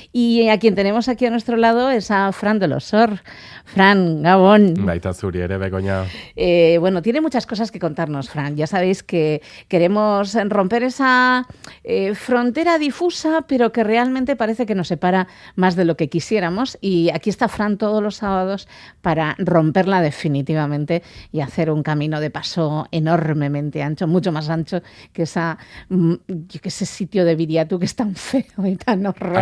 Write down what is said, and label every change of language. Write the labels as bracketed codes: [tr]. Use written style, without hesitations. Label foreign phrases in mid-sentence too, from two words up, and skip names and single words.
[es] Y a quien tenemos aquí a nuestro lado es a Fran de Losor. [eu] Fran, Gabón. Baita zuri ere, Begoña. [es] Bueno, tiene muchas cosas que contarnos, Fran. Ya sabéis que queremos romper esa frontera difusa, pero que realmente parece que nos separa más de lo que quisiéramos. Y aquí está Fran todos los sábados para romperla definitivamente y hacer un camino de paso enormemente ancho, mucho más ancho que ese sitio de Viriatu que es tan feo y tan horroroso.